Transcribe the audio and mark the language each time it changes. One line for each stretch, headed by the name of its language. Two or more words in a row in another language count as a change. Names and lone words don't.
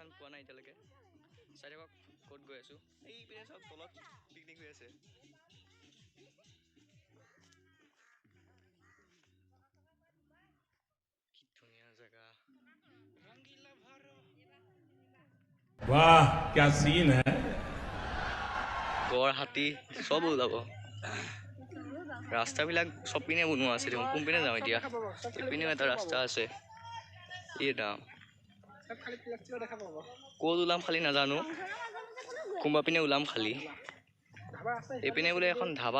Assamese: পোৱা নাই এতিয়ালৈকে চাই থাকক ক'ত গৈ আছো এই পিনে চাওক তলত পিকনিক হৈ আছে কি ধুনীয়া জেগা
Hindi: वाह क्या सीन है
Assamese: গড় হাতী চব ওলাব ৰাস্তাবিলাক চব পিনে বনোৱা আছে দেখোন কোনপিনে যাওঁ এতিয়া এইপিনেও এটা ৰাস্তা আছে এটা ক'ত ওলাম খালি নাজানো কোনোবা পিনে ওলাম খালি এইপিনে বোলে এখন ধাবা